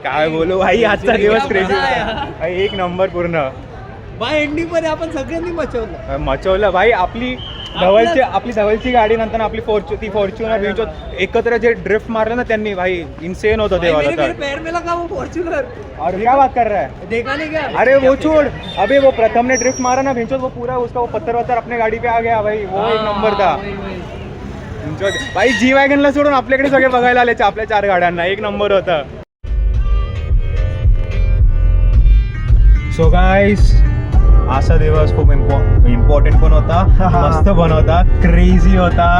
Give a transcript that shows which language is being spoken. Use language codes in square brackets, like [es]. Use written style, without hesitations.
[mr] काय बोलू भाई, आजचा दिवस क्रेझी भाई. एक नंबर पूर्ण. बाय एंडिंग मध्ये आपण सगळ्यांनी मचवलं. मचवलं भाई. आपली धवलची गाडी नंतर आपली फॉर्च्युनर विचो एकत्र जे ड्रिफ्ट मारलं ना त्यांनी भाई, इन्सेन होतं ते वाला. तर [hi] पैर में लगा वो फॉर्च्यूनर. और क्या बात कर रहा है? देखा नहीं क्या? अरे वो छोड़, अबे वो प्रथम ने ड्रिफ्ट मारा ना भिंचो, वो पूरा उसका वो पत्थर वत्थर अपने गाड़ी पे आ गया भाई. वो एक नंबर था भाई. [mr] जी वॅगनला सोडून आपल्याकडे सगळे बघायला आले आपल्या 4 गाड्यांना. एक नंबर होता. [en] so guys [mr] असा दिवस खूप इम्पॉर्टंट पण होता, मस्त पण होता, क्रेझी होता.